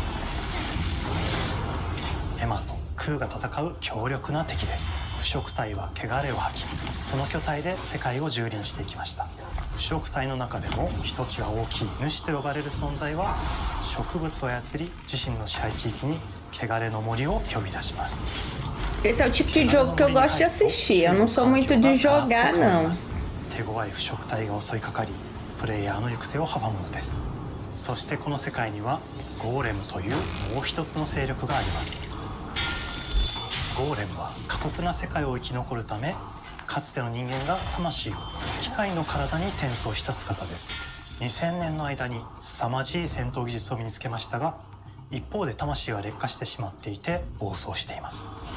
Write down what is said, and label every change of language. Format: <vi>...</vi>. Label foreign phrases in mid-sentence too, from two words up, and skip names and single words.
<ja>エマとクーが戦う強力な敵です。腐食体は汚れを吐き、その巨体で世界を蹂躙していきました。腐食体の中でもひときわ大きい主と呼ばれる存在は植物を操り、自身の支配地域に汚れの森を呼び出します。</ja> <pt>Esse é o tipo de jogo que eu gosto de assistir. Eu não sou muito de jogar, não.</pt> <ja>手強い腐食体が襲いかかり、プレイヤーの行く手を阻むのです。そしてこの世界にはゴーレムというもう一つの勢力があります。ゴーレムは過酷な世界を生き残るため、かつての人間が魂を機械の体に転送した姿です。2000年の間に凄まじい戦闘技術を身につけましたが、一方で魂は劣化してしまっていて暴走しています。</ja>